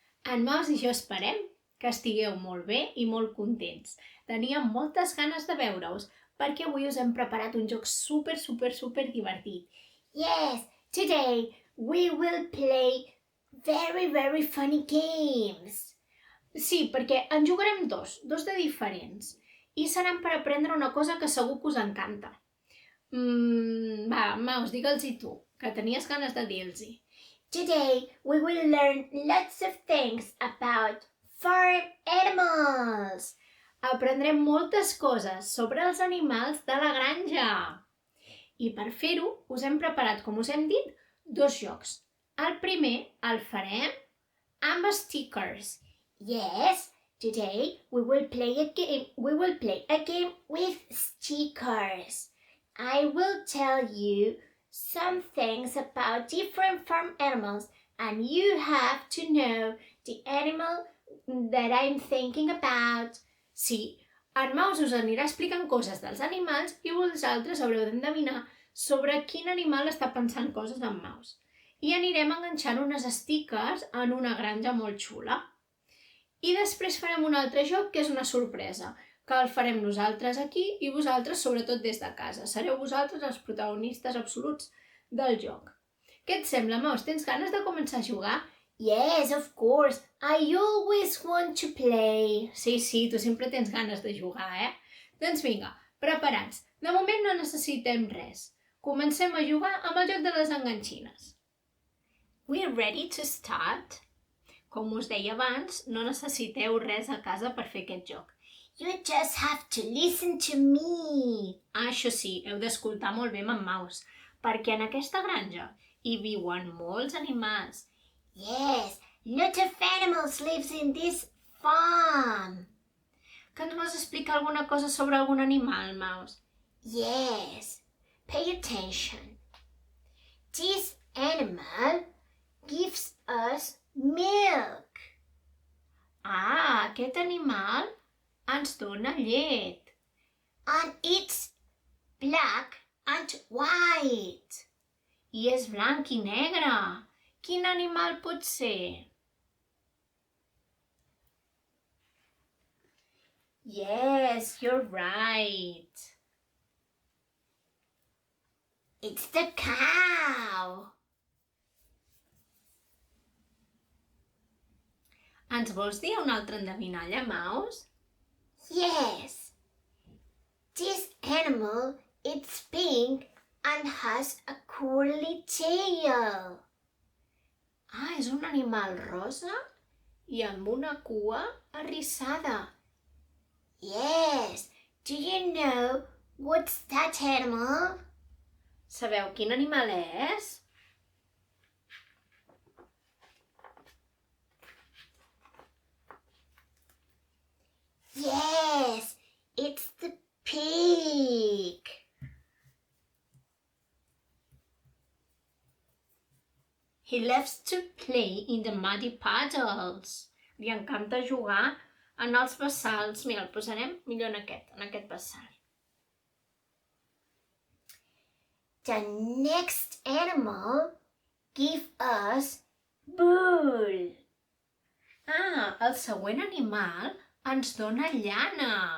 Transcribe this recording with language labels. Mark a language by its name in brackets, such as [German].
[Catalan] En Maus i jo esperem que estigueu molt bé i molt contents. Teníem moltes ganes de veure-us perquè avui us hem preparat un joc super divertit. [English] Yes, today we will play very funny games. [Catalan] Sí, perquè en jugarem dos de diferents. I seran per aprendre una cosa que segur que us encanta. Va, Maus, digue'ls-hi tu, que tenies ganes de dir-los-hi. [English] Today we will learn lots of things about farm animals. [Catalan] Aprendrem moltes coses sobre els animals de la granja. I per fer-ho us hem preparat, com us hem dit, dos jocs. El primer el farem amb stickers. [English] Yes, today we will play a game. We will play a game with stickers. I will tell you some things about different farm animals, and you have to know the animal that I'm thinking about. [Catalan] Sí, en Maus us anirà explicant coses dels animals i vosaltres haureu d'endevinar sobre quin animal està pensant coses en Maus. I anirem enganxant unes stickers en una granja molt xula. I després farem un altre joc que és una sorpresa, que el farem nosaltres aquí i vosaltres sobretot des de casa. Sereu vosaltres els protagonistes absoluts del joc. Què et sembla, Maus? Tens ganes de començar a jugar? [English] Yes, of course. I always want to play. [Catalan] Sí, tu sempre tens ganes de jugar, Doncs vinga, preparats. De moment no necessitem res. Comencem a jugar amb el joc de les enganxines. [English] We're ready to start? [Catalan] Com us deia abans, no necessiteu res a casa per fer aquest joc. [English] You just have to listen to me. [Catalan] Això sí, heu d'escoltar molt bé en Maus, perquè en aquesta granja hi viuen molts animals. [English] Yes, lot of animals lives in this farm. [Catalan] Que ens vols explicar alguna cosa sobre algun animal, Maus? [English] Yes, pay attention. This animal gives us milk. [Catalan] Aquest animal ens dona llet. [English] And it's black and white. [Catalan] I és blanc i negre. Quin animal pot ser? [English] Yes, you're right. It's the cow. [Catalan] Ens vols dir una altra endevinalla, Maus? [English] Yes. This animal is pink and has a curly tail. [Catalan] És un animal rosa i amb una cua arrissada. [English] Yes. Do you know what's that animal? [Catalan] Sabeu quin animal és? [English] Yes, it's the pig. He loves to play in the muddy puddles. [Catalan] Li encanta jugar en els bassals. Mira, el posarem millor en aquest bassal. [English] The next animal gives us wool. [Catalan] El següent animal ens dona llana.